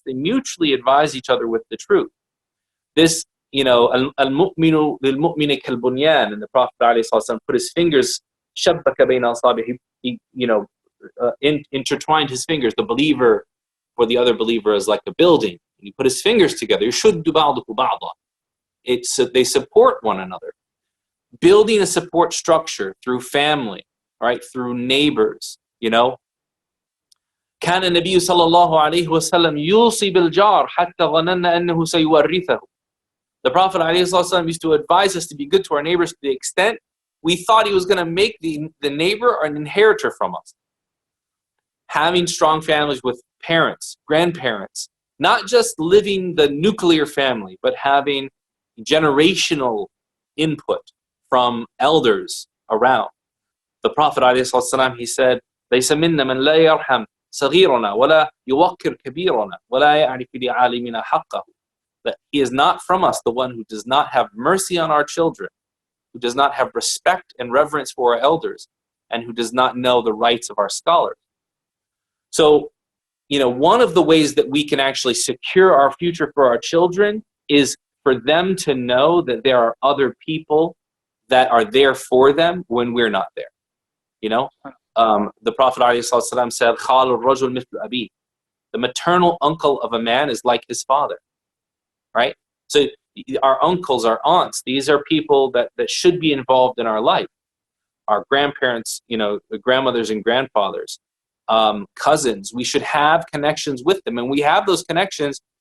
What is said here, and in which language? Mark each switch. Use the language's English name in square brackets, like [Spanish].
[English] They mutually advise each other with the truth. This, [Arabic] al-mu'minu lil-mu'mini kal-bunyan, [English] and the Prophet ﷺ put his fingers, [Arabic] shabbaka bayna asabihi, [English] he intertwined his fingers. The believer for the other believer is like a building. And he put his fingers together. [Arabic] يُشُدُّ بَعْضُهُ بَعْضًا. [English] They support one another. Building a support structure through family, right? Through neighbors, [Arabic] كان النبي صلى الله عليه وسلم يوصي بالجار حتى ظننا أنه سيورثه. [English] The Prophet ﷺ used to advise us to be good to our neighbors to the extent we thought he was going to make the neighbor an inheritor from us. Having strong families with parents, grandparents, not just living the nuclear family, but having generational input from elders around. The Prophet ﷺ, he said, [Arabic] لَيْسَ مِنَّا مَنْ لَا يَرْحَمْ صَغِيرُنَا وَلَا يُوَقِّرْ كَبِيرُنَا وَلَا يَعْرِفُ لِعَالِمِنَا حَقَّهُ. [English] That he is not from us the one who does not have mercy on our children, who does not have respect and reverence for our elders, and who does not know the rights of our scholars. So, one of the ways that we can actually secure our future for our children is for them to know that there are other people that are there for them when we're not there. The Prophet ﷺ said, [Arabic] خَالُ الرَّجُلْ مِثْلُ أَبِيهِ. [English] The maternal uncle of a man is like his father, right? So our uncles, our aunts, these are people that should be involved in our life. Our grandparents, the grandmothers and grandfathers, cousins, we should have connections with them. And we have those connections.